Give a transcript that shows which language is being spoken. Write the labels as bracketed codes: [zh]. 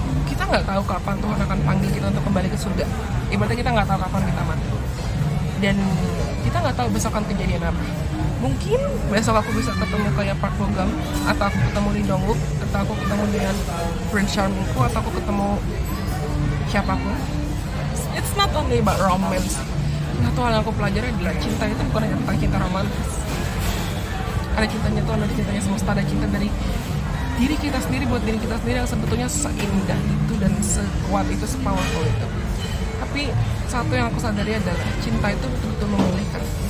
[id] Kita nggak tahu kapan Tuhan akan panggil kita untuk kembali ke surga. Ibaratnya kita nggak tahu kapan kita mati. Dan kita nggak tahu besok akan kejadian apa. Mungkin besok aku bisa ketemu kayak Park Bo Gum, atau aku ketemu Lee Dong Wook, atau aku ketemu dengan Prince Charmingku, atau aku ketemu siapapun. [en] It's not only about romance. [id] Nah, Tuhan yang aku pelajari adalah cinta itu bukan hanya tentang cinta romantis. Ada cintanya Tuhan, ada cintanya semesta, ada cinta dari diri kita sendiri buat diri kita sendiri yang sebetulnya seindah itu dan sekuat itu, sepowerful itu. Tapi satu yang aku sadari adalah cinta itu betul-betul memulihkan.